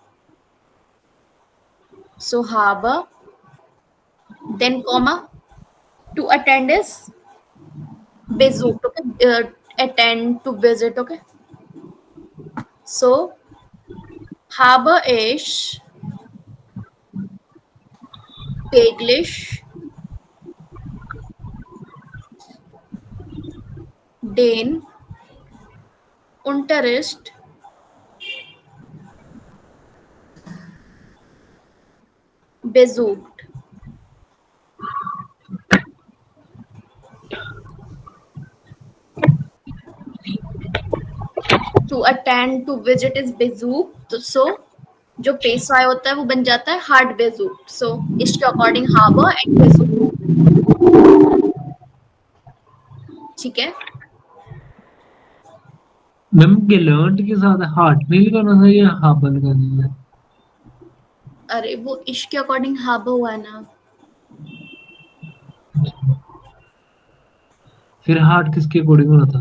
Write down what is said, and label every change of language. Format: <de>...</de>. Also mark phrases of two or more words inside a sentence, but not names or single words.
<de>So habe.</de> <en>Then comma. To attend is besucht. Okay. Attend, to visit. Okay.</en> <de>So habe ich täglich den Unterricht besucht.</de> <en>To attend, to visit is besucht.</en> <hi>So जो पेशवाई होता है वो बन जाता है</hi> <de>hard besucht.</de> <hi>So इसके अकॉर्डिंग habe and besucht. ठीक है. मैम गेलर्ट के साथ हार्ट नहीं लगाना था या हाबा लगाना था? अरे वो इसके अकॉर्डिंग habe हुआ है ना. फिर हार्ट किसके अकॉर्डिंग होना था?</hi>